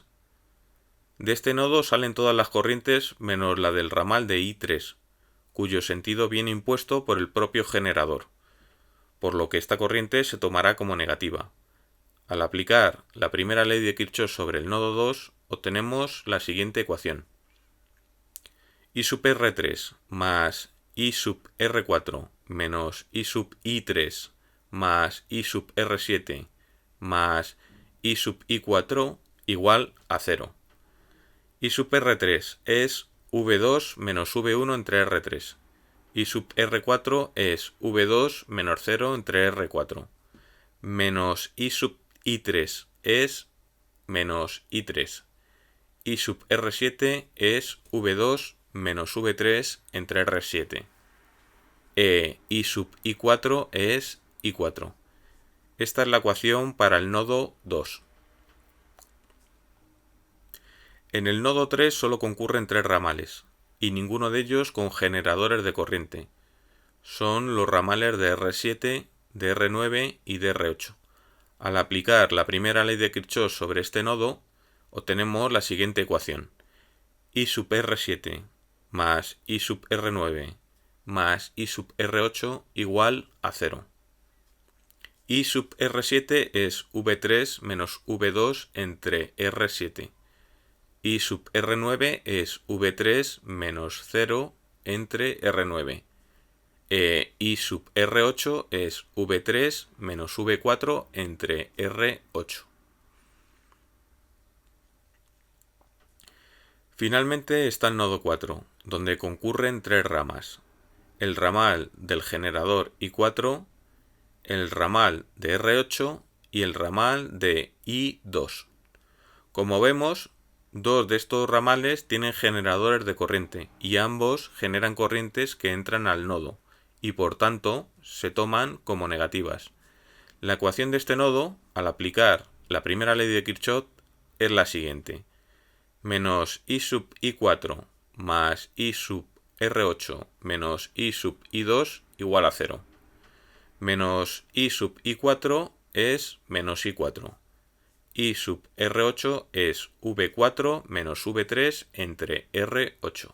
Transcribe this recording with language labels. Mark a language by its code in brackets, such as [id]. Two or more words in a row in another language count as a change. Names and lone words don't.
[es] De este nodo salen todas las corrientes menos la del ramal de I3, cuyo sentido viene impuesto por el propio generador, por lo que esta corriente se tomará como negativa. Al aplicar la primera ley de Kirchhoff sobre el nodo 2, obtenemos la siguiente ecuación. I sub R3 más I sub R4 menos I sub I3 más I sub R7 más I sub I4 igual a 0. I sub R3 es V2 menos V1 entre R3. I sub R4 es V2 menos 0 entre R4. Menos I sub I3 es menos I3. I sub R7 es V2 menos V3 entre R7. I sub I4 es I4. Esta es la ecuación para el nodo 2. En el nodo 3 solo concurren 3 ramales, y ninguno de ellos con generadores de corriente. Son los ramales de R7, de R9 y de R8. Al aplicar la primera ley de Kirchhoff sobre este nodo, obtenemos la siguiente ecuación. I sub R7 más I sub R9 más I sub R8 igual a 0. I sub R7 es V3 menos V2 entre R7. I sub R9 es V3 menos 0 entre R9. I sub R8 es V3 menos V4 entre R8. Finalmente está el nodo 4, donde concurren 3 ramas. El ramal del generador I4, el ramal de R8 y el ramal de I2. Como vemos, 2 de estos ramales tienen generadores de corriente y ambos generan corrientes que entran al nodo y por tanto se toman como negativas. La ecuación de este nodo, al aplicar la primera ley de Kirchhoff, es la siguiente. Menos I sub I4 más I sub R8 menos I sub I2 igual a 0. Menos I sub I4 es menos I4. I sub R8 es V4 menos V3 entre R8.